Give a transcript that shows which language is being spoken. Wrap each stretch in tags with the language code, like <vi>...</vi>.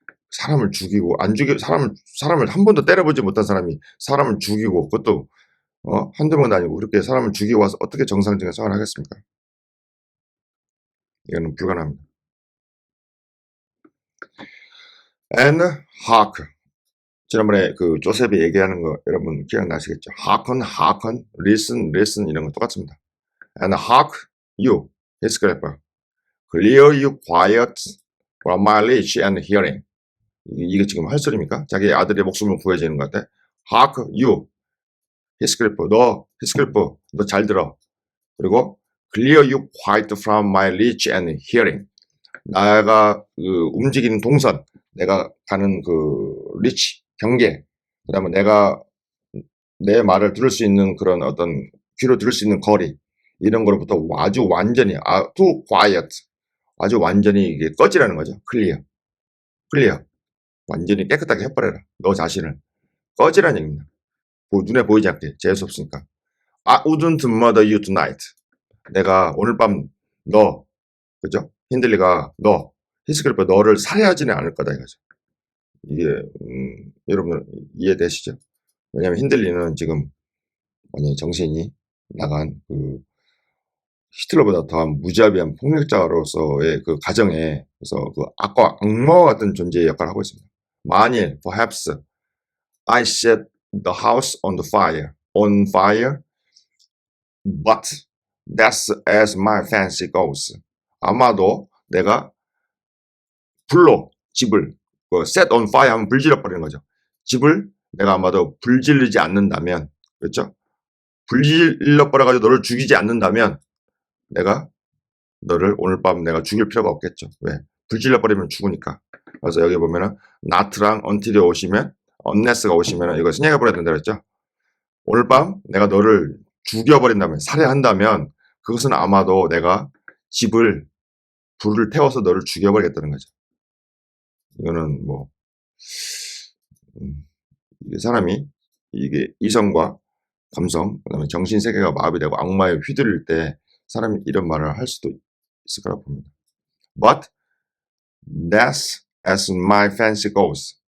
<ko>사람을 죽이고, 사람을 한 번도 때려보지 못한 사람이 사람을 죽이고, 그것도 한두 번도 아니고 그렇게 사람을 죽이고 와서 어떻게 정상적인 생활을 하겠습니까? 이거는 불가능합니다.</ko> <en>And hark.</en> <ko>지난번에 그 조셉이 얘기하는 거 여러분 기억나시겠죠?</ko> <en>hearken, listen</en> <ko>이런 거 똑같습니다.</ko> <en>And hark you, his scraper. Clear you quiet from my reach and hearing.</en> <ko>이게 지금 할 소리입니까? 자기 아들의 목숨을 구해주는 것 같아.</ko> <en>hark you, his scraper.</en> <ko>너 잘 들어. 그리고</ko> <en>clear you quite from my reach and hearing.</en> <ko>내가 그 움직이는 동선, 내가 가는 그 리치, 경계, 그다음에 내가 내 말을 들을 수 있는 그런 어떤 귀로 들을 수 있는 거리 이런 거로부터 아주 완전히</ko> <en>too quiet,</en> <ko>아주 완전히 이게 꺼지라는 거죠. 클리어, 완전히 깨끗하게 해버려라. 너 자신을 꺼지라는 얘기입니다. 눈에 보이지 않게 재수 없으니까.</ko> <en>I wouldn't murder you tonight.</en> <ko>내가 오늘 밤 너, 그죠? 힌들리가 너, 히스클리프 너를 살해하지는 않을 거다 이거죠. 이게 여러분 이해되시죠? 왜냐하면 힌들리는 지금 완전히 정신이 나간 그 히틀러보다 더한 무자비한 폭력자로서의 그 가정에 그래서 그 악마와 같은 존재의 역할을 하고 있습니다. 만일</ko> <en>perhaps I set the house on fire, but that's as my fancy goes.</en> <ko>아마도 내가 불로 집을</ko> <en>set on fire</en> <ko>하면 불질러 버리는 거죠. 집을 내가 아마도 불질르지 않는다면, 그렇죠? 불질러 버려가지고 너를 죽이지 않는다면 내가 너를 오늘 밤 내가 죽일 필요가 없겠죠. 왜? 불질러 버리면 죽으니까. 그래서 여기 보면은 not랑 until이 오시면 unless가 오시면은 이거 생략해 버려야 된다 그랬죠. 오늘 밤 내가 너를 죽여버린다면, 살해한다면 그것은 아마도 내가 집을 불을 태워서 너를 죽여버리겠다는 거죠. 이거는 뭐 이게 사람이 이게 이성과 감성, 그다음에 정신 세계가 마비되고 악마에 휘둘릴 때 사람이 이런 말을 할 수도 있을 거라고 봅니다.</ko> <en>But that's as my fancy goes.</en>